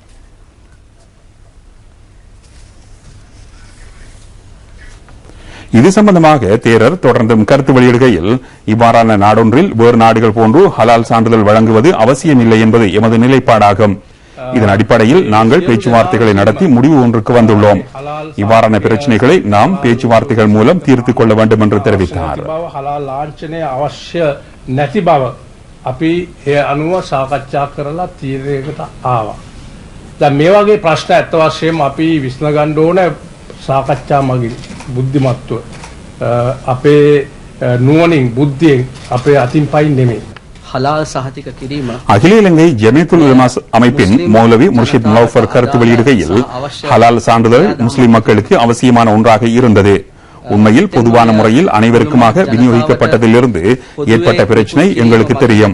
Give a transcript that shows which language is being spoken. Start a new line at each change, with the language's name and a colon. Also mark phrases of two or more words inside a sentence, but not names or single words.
Tamil: இது சம்பந்தமாக தேரர் தொடர்ந்தும் கருத்து வெளியிடுகையில், இவ்வாறான நாடொன்றில் வேறு நாடுகள் போன்று ஹலால் சான்றிதழ் வழங்குவது அவசியமில்லை என்பது எமது நிலைப்பாடாகும். இதன் அடிப்படையில் நாங்கள் பேச்சுவார்த்தைகளை நடத்தி முடிவு ஒன்றுக்கு வந்துள்ளோம். இவ்வாறான பிரச்சினைகளை நாம் பேச்சுவார்த்தைகள் மூலம் தீர்த்துக் கொள்ள வேண்டும் என்று தெரிவித்தார்.
Sinhala: සාකච්ඡා මගින් බුද්ධිමත්ව අපේ නුවණින් බුද්ධියෙන් අපේ අතින් පයින් නෙමෙයි. හලාල් සහතික කිරීම.
Tamil: அகில இலங்கை ஜமியத்துல் உலமா அமைப்பின் மௌலவி முர்ஷித் மௌஃபர் கருத்து வெளியிடுகையில், ஹலால் சான்றிதழ் முஸ்லிம் மக்களுக்கு அவசியமான ஒன்றாக இருந்தது. உண்மையில் பொதுவான முறையில் அனைவருக்குமாக விநியோகிக்கப்பட்டதிலிருந்து ஏற்பட்ட பிரச்சினை எங்களுக்கு தெரியும்.